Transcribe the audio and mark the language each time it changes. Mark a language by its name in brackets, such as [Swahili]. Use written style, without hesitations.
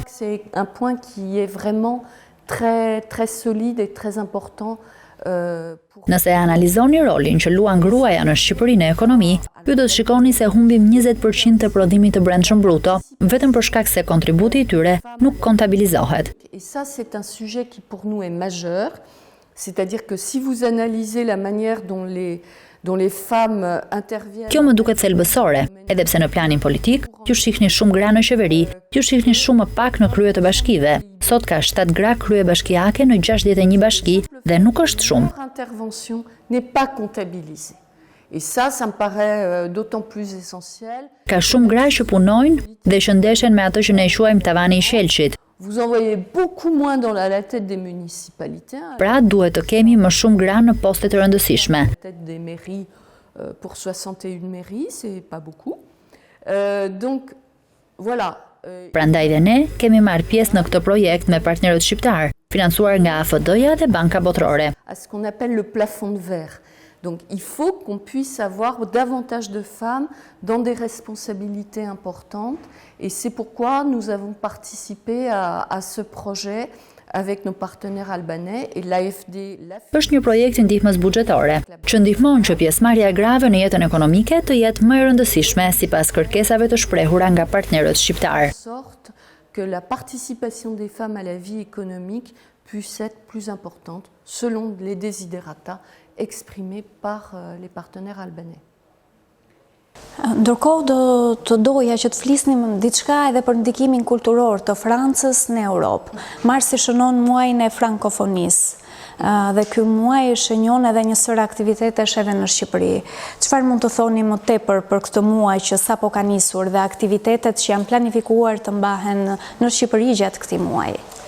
[French] C'est un point qui est vraiment très très solide et très important. [Albanian] Nëse e analizoni rolin që luan gruaja në Shqipërinë e ekonomi, ju do të shikoni se humbim 20% të prodhimit të brendshëm bruto, vetëm për shkak se kontributi i tyre nuk kontabilizohet. [French] Et ça c'est un sujet qui pour nous est majeur, c'est-à-dire que si vous analysez la manière dont les femmes interviennent... [Albanian] Kjo më duket thelbësore, edhe pse në planin politik, ju shihni shumë gra në qeveri, ju shihni shumë më pak në krye të bashkive. Sot ka 7 gra krye bashkiake në 61 bashki dhe nuk është shumë. [French] Leur intervention n'est pas comptabilisée. Et ça me paraît d'autant plus essentiel. [Albanian] Ka shumë gra që punojnë dhe që ndeshen me atë që ne quajmë tavani i shelqit. [French] Vous en voyez beaucoup moins dans la tête des municipalités. [Albanian] Pra duhet të kemi më shumë gra në poste të rëndësishme. [French] La tête des mairies pour 61 mairies, c'est pas beaucoup. Donc voilà. [Albanian] Prandaj dhe ne kemi marrë pjesë në këtë projekt me partnerët shqiptar, financuar nga AFD-ja dhe Banka Botërore. [French] À ce qu'on appelle le plafond de verre. Donc il faut qu'on puisse avoir davantage de femmes dans des responsabilités importantes et c'est pourquoi nous avons participé à ce projet avec nos partenaires albanais et l'AFD. [Albanian] Është një projekt i ndihmës buxhetore, që ndihmon që pjesëmarrja e grave në jetën ekonomike të jetë më e rëndësishme sipas kërkesave të shprehura nga partnerët shqiptar. [French] Sorte que la participation des femmes à la vie économique puisse être plus importante selon les desiderata exprimés par les partenaires albanais. [Albanian] Ndërkohë do të doja që të flisnim diçka edhe për ndikimin kulturor të Francës në Europë. Marsi shënon muajin e frankofonisë. Dhe ky muaj shënjon edhe një sër aktivitetesh edhe në Shqipëri. Çfarë mund të thoni më tepër për këtë muaj që sapo ka nisur dhe aktivitetet që janë planifikuar të mbahen në Shqipëri gjatë këtij muaji?